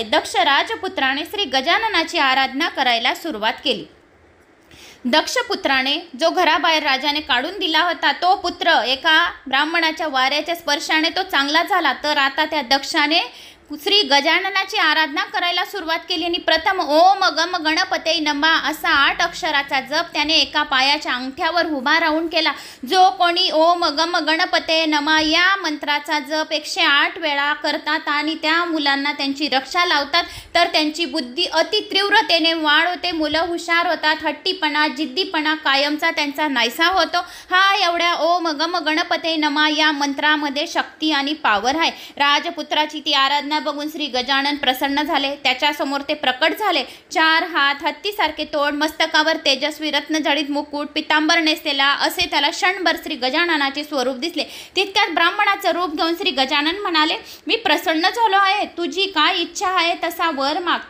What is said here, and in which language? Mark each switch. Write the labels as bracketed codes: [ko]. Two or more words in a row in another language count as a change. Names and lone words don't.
[mr] दक्ष राजपुत्राने श्री गजाननाची आराधना करायला सुरुवात केली. दक्षपुत्राने जो घराबाहेर राजाने काढून दिला होता, तो पुत्र एका ब्राह्मणाच्या वाऱ्याच्या स्पर्शाने तो चांगला झाला. तर आता त्या दक्षाने श्री गजाननाची आराधना करायला सुरुवात केली आणि प्रथम [sa] ओम गम गणपते नमः [mr] असा 8 अक्षराचा जप त्याने एका पायाच्या अंगठ्यावर उभा राहून केला. जो कोणी [sa] ओम गम गणपते नमः [mr] या मंत्राचा जप 108 वेळा करतात आणि त्या मुलांना त्यांची रक्षा लावतात, तर त्यांची बुद्धी अति तीव्रतेने वाढ होते, मुलं हुशार होतात, हट्टीपणा जिद्दीपणा कायमचा त्यांचा नाहीसा होतो. हा एवढ्या [sa] ओम गम गणपते नमः [mr] या मंत्रामध्ये शक्ती आणि पावर आहे. राजपुत्राची ती आराधना बघून श्री गजानन प्रसन्न झाले. त्याच्या समोर ते प्रकट झाले. 4 हात, हत्तीसारखे तोंड, मस्तकावर तेजस्वी रत्नजडित मुकुट, पितांबर नेसलेला असे त्याला क्षणभर श्री गजाननाचे स्वरूप दिसले. तितक्यात ब्राह्मणाचं रूप घेऊन श्री गजानन म्हणाले, मी प्रसन्न झालो आहे, तुझी काय इच्छा आहे तसा वर माग.